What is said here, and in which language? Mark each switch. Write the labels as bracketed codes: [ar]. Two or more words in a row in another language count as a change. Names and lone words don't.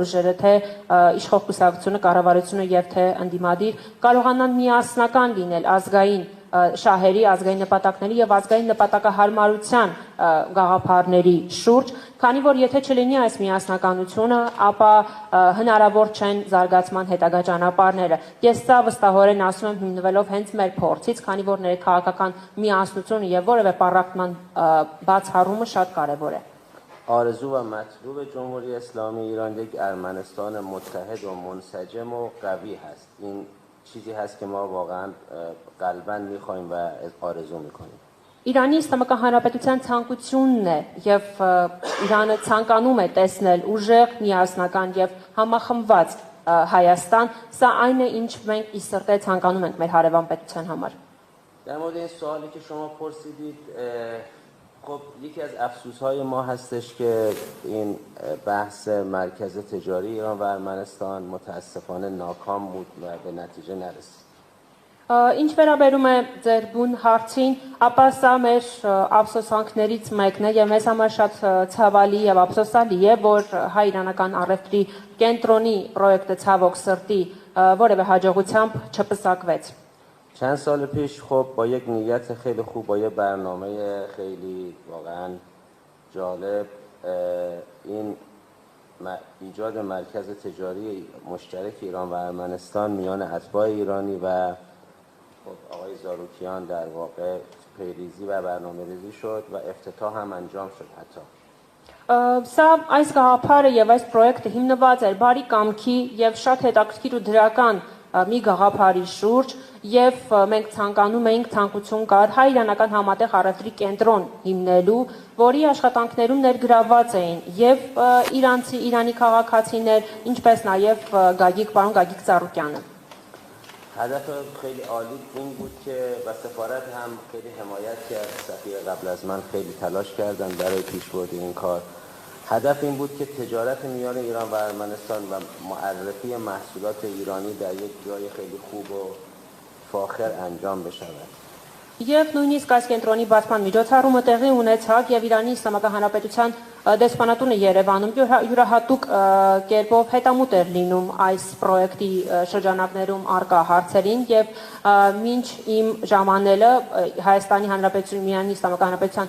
[hy] ուժերը, թե իշխող կուսակցությունը, կառավարությունը եւ թե ընդդիմադիր կարողանան միասնական լինել ազգային շահերի, ազգային նպատակների եւ ազգային նպատակահարմարության գաղափարների շուրջ, քանի որ եթե չլինի այս միասնականությունը, ապա հնարավոր չեն զարգացման հետագա ճանապարհները։ Ես սա վստահորեն ասում եմ հիմնվելով հենց մեր փորձից, քանի որ ներքաղաքական միասնությունը եւ որևէ պառակտման բացառումը շատ կարեւոր է։ [fa] آرزو و مطلوب جمهوری اسلامی ایران یک ارمنستان متحد و منسجم و قوی هست. این چیزی هست که ما واقعا قلباً می‌خوایم و آرزو می‌کنیم. [hy] Իրանի Իսլամական Հանրապետության ցանկությունն է եւ Իրանը ցանկանում է տեսնել ուժեղ, միասնական եւ համախմբված Հայաստան, սա այն է, ինչ մենք ի սրտե ցանկանում ենք մեր հարևան պետության համար. [fa] در مورد این سوالی که شما پرسیدید خب یکی از افسوس‌های ما هستش که این بحث مرکز تجاری ایران و ارمنستان متاسفانه ناکام بود و به نتیجه نرسید. [hy] Ինչ վերաբերում է ձեր բուն հարցին, ապա սա մեր ափսոսանքներից մեկն է եւ մեզ համար շատ ցավալի եւ ափսոսալի է, որ հայ-իրանական առևտրի կենտրոնի պրոյեկտը ցավոք սրտի որևէ հաջողությամբ չպսակվեց. [fa] چند سال پیش خب با یک نیت خیلی خوب با یه برنامه خیلی واقعا جالب این ایجاد مرکز تجاری مشترک ایران و ارمنستان میان اتباع ایرانی و خب آقای زاروکیان در واقع پیریزی و برنامه ریزی شد و افتتاح هم انجام شد حتی. [hy] Սա այս գաղափարը եւ այս պրոյեկտը հիմնված էր բարի կամքի եւ շատ հետաքրքիր ու դրական մի գաղափարի շուրջ եւ մենք ցանկանում էինք ցանկություն կար հայ-իրանական համատեղ առևտրի կենտրոն հիմնելու, որի աշխատանքներում ներգրավված էին եւ իրանցի, Իրանի քաղաքացիներ, ինչպես նաեւ պարոն Գագիկ Ծառուկյանը։ [fa] هدف خیلی عالی این بود که و سفارت هم خیلی حمایت کرد. سفیر قبل از من خیلی تلاش کردن برای پیشبرد این کار. هدف این بود که تجارت میان ایران و ارمنستان و معرفی محصولات ایرانی در یک جای خیلی خوب و فاخر انجام بشود. [hy] Եվ նույնիսկ այս կենտրոնի բացման միջոցառումը տեղի ունեցավ եւ Իրանի Իսլամական Հանրապետության դեսպանատունը Երևանում յուրահատուկ կերպով հետամուտ էր լինում այս պրոյեկտի շրջանակներում արկա հարցերին եւ մինչ իմ ժամանելը Հայաստանի Հանրապետության Իրանի Իսլամական Հանրապետության